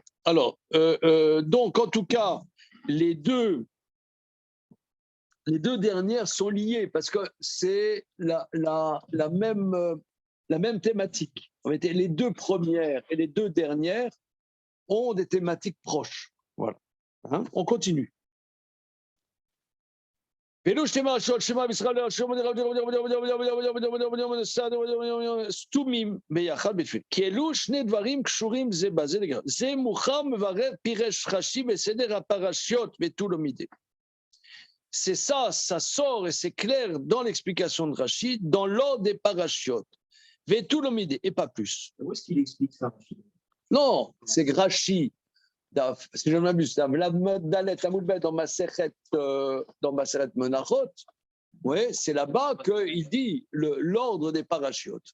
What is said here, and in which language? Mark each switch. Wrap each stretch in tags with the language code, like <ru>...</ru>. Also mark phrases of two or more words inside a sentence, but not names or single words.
<fr>Alors, donc, en tout cas, les deux dernières sont liées parce que c'est la même thématique. En fait, les deux premières et les deux dernières ont des thématiques proches. Voilà. Hein, on continue.</fr> <he>סתומים ביחד בתפילין. כי אלו שני דברים קשורים זה בזה לגמרי. זה מוכר מברר פירש רש"י בסדר הפרשיות ותו לא מידי.</he> <fr>C'est ça, ça sort et c'est clair dans l'explication de Rashi, dans l'ordre des parachiotes.</fr> <he>ותו לא מידי,</he> <fr>et pas plus. Où est-ce qu'il explique ça? Non, c'est Rashi. Si je ne m'abuse, dans Maseret Menachot, ouais, c'est là-bas qu'il dit l'ordre des parachiotes.</fr>